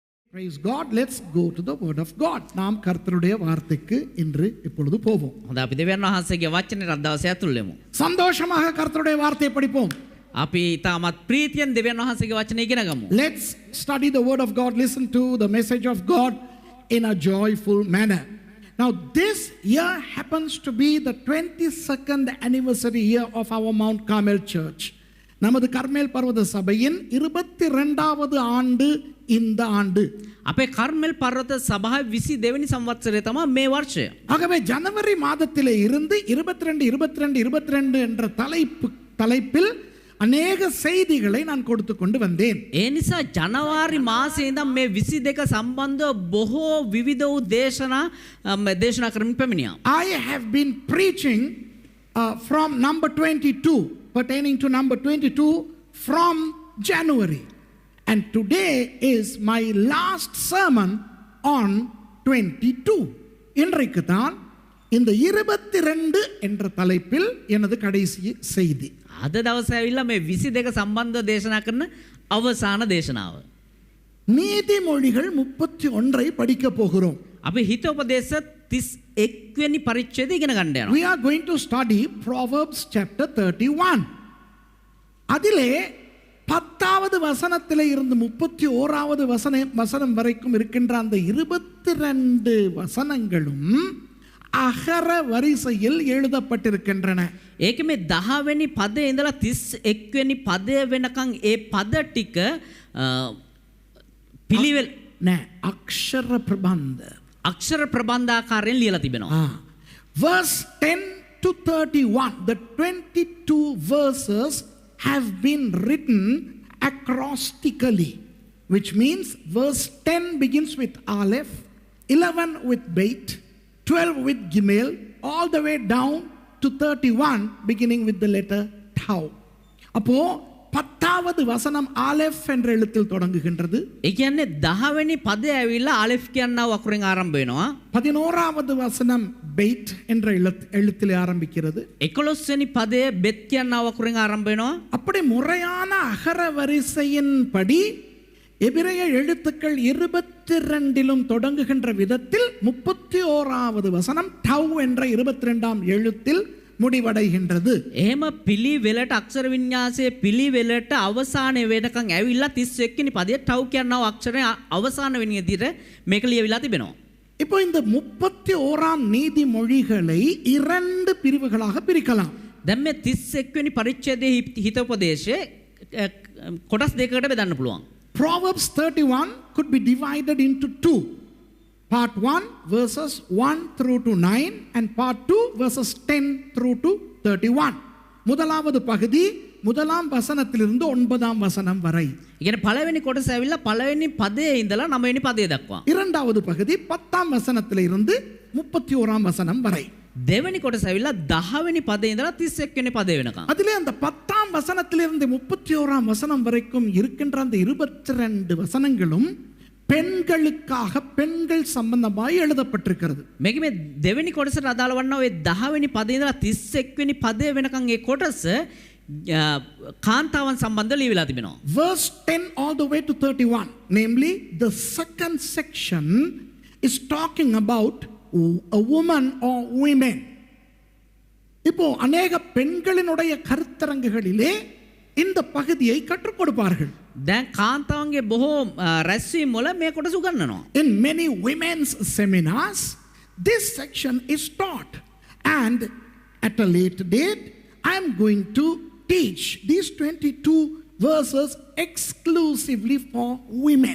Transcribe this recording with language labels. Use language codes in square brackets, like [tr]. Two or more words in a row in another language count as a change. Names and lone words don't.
[en] Praise God. Let's go to the word of God. [ta] நாம் கர்த்தருடைய வார்த்தைக்கு இன்று இப்பொழுது போவோம். [si] හොඳ අපි දෙවියන් වහන්සේගේ වචනයට අද දවසේ ඇතුල් වෙමු. [ta] சந்தோஷமாக கர்த்தருடைய வார்த்தையை படிப்போம். [si] අපි තාමත් ප්‍රීතියෙන් දෙවියන් වහන්සේගේ වචනය ඉගෙන ගමු. [en] Let's study the word of God. Listen to the message of God in a joyful manner. Now this year happens to be the 22nd anniversary year of our Mount Carmel Church. [ta] நமது கர்மேல் பர்வத சபையின் 22வது ஆண்டு இந்த ஆண்டு. [si] අපේ කර්මෙල් පර්වත සභාවේ 22 වෙනි සංවත්සරය තමයි මේ වර්ෂය. [ta] ஆகவே ஜனவரி மாதத்திலே இருந்து 22 என்ற தலைப்பில் அநேக செய்திகளை நான் கொடுத்து கொண்டு வந்தேன். [si] ඒ නිසා ජනවාරි මාසයේ ඉඳන් මේ 22 සම්බන්ධව බොහෝ විවිධ වූ දේශනා කරමින් පැමිණියා. [en] I have been preaching from number 22, pertaining to number 22 from January. And today is my last sermon on 22. [ta] இன்றைக்கு தான் இந்த 22 என்ற தலைப்பில் எனது கடைசி செய்தி. [si] අද දවසේ ඇවිල්ලා මේ 22 සම්බන්ධව දේශනා කරන අවසාන දේශනාව. [ta] நீதிமொழிகள் 31 படிக்க போகிறோம். [si] අපි හිතෝපදේශ 31 වෙනි පරිච්ඡේදය ඉගෙන ගන්න යනවා. [en] We are going to study Proverbs chapter 31. [ta] அதிலே 10வது வசனத்திலே இருந்து 31வது வசனம் வரைக்கும் இருக்கின்ற அந்த 22 வசனங்களும் அகர வரிசையில் எழுதப்பட்டிருக்கின்றன. [si] ඒකේ මේ 10 වෙනි පදේ ඉඳලා 31 වෙනි පදය වෙනකන් ඒ පද ටික පිළිවෙල අක්ෂර ප්‍රබන්ධ අක්ෂර ප්‍රබන්ධාකාරයෙන් ලියලා තිබෙනවා. [en] Verse 10 to 31, the 22 verses have been written acrostically, which means verse 10 begins with Aleph, 11 with Beit, 12 with Gimel, all the way down to 31 beginning with the letter Tau. [ta] அப்போ 10வது வசனம் ஆலெஃப் என்ற எழுத்தில் தொடங்குகின்றது. [si] ඒ කියන්නේ 10 වෙනි පදය ඇවිල්ලා ආලෙෆ් කියනා වකුරෙන් ආරම්භ වෙනවා. [ta] 11வது வசனம் பெய்ட் என்ற எழுத்திலே ஆரம்பிக்கிறது. [si] 11 වෙනි පදය பெத் කියනා වකුරෙන් ආරම්භ වෙනවා. [ta] அப்படி முறையான அகர வரிசையின் படி எபிரேய எழுத்துக்கள் 22லும் தொடங்குகின்ற விதத்தில் 31வது வசனம் டவ் என்ற 22ஆம் எழுத்தில் முடிவடைகின்றது. [si] එහෙම පිළිවෙලට අක්ෂර වින්‍යාසයේ පිළිවෙලට අවසානයේ වෙනකන් ඇවිල්ලා 31 වෙනි පදයේ ටව් කියනවා අක්ෂරය අවසාන වෙන විදිහට මේක ලියවිලා තිබෙනවා. [ta] இப்போ இந்த 31ஆம் நீதிமொழிகளை 2 பிரிவுகளாக பிரிக்கலாம். [si] දැන් මේ 31 වෙනி පරිච්ඡේදයේ හිතෝපදේශයේ කොටස් දෙකකට බෙදන්න පුළුවන්. [en] Proverbs 31 could be divided into 2. Part 1 verses 1 through to 9 and part 2 verses 10 through to 31. [ta] முதலாவது பகுதி முதலாம் வசனத்திலிருந்து 9ஆம் வசனம் வரை. [si] ඉතින් පළවෙනි කොටස ඇවිල්ලා පළවෙනි පදයේ ඉඳලා 9 වෙනි පදයේ දක්වා. [ta] இரண்டாவது பகுதி 10ஆம் வசனத்திலிருந்து 31ஆம் வசனம் வரை. [si] දෙවෙනි කොටස ඇවිල්ලා 10 වෙනි පදයේ ඉඳලා 31 වෙනි පදේ වෙනකන්. [ta] அதிலே அந்த 10ஆம் வசனத்திலிருந்து 31ஆம் வசனம் வரைக்கும் இருக்கின்ற அந்த 22 வசனங்களும் பெண்களுக்காக பெண்கள் சம்பந்தமாய் எழுதப்பட்டிருக்கிறது. [si] මේක මේ දෙවෙනි කොටසට අදාළ වන්න ඔය 10 වෙනි පදේ ඉඳලා 31 වෙනි පදේ වෙනකන් ඒ කොටස කාන්තාවන් සම්බන්ධව ලියවිලා තිබෙනවා. [en] Verse 10 all the way to 31, namely the second section is talking about a woman or women. [ta] இப்போ அநேக பெண்களினுடைய கருத்தரங்குகளிலே இந்த பகுதியை கற்றுக் கொடுப்பார்கள். [si] දැන් කාන්තාවන්ගේ බොහෝ රැස්වීම් වල මේ කොටස උගන්වනවා. [en] In many women's seminars this section is taught, and at a later date I am going to teach these 22 verses exclusively for women.